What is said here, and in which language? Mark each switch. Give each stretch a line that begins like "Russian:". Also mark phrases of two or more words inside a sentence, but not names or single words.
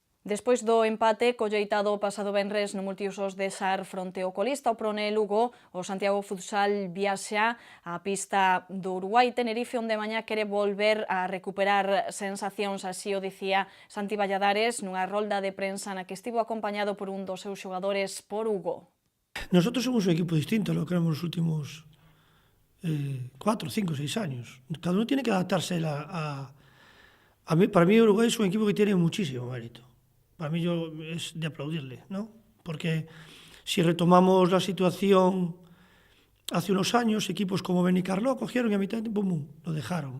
Galician: Despois do empate colleitado o pasado venres no multiusos de Sar fronte ao colista o Prone Lugo, o Santiago Futsal viaxa á pista do Uruguai. Tenerife onde mañá quere volver a recuperar sensacións, así o dicía Santi Valladares nunha rolda de prensa na que estivo acompañado por un dos seus xogadores, por Hugo.
Spanish: Nosotros somos un equipo distinto a lo que éramos nos últimos 4, 5, 6 años. Cada uno tiene que adaptarse para mí Uruguay es un equipo que tiene muchísimo mérito. Para mí es de aplaudirle, ¿no? Porque si retomamos la situación hace unos años, equipos como Benicarló cogieron y a mitad de tiempo lo dejaron.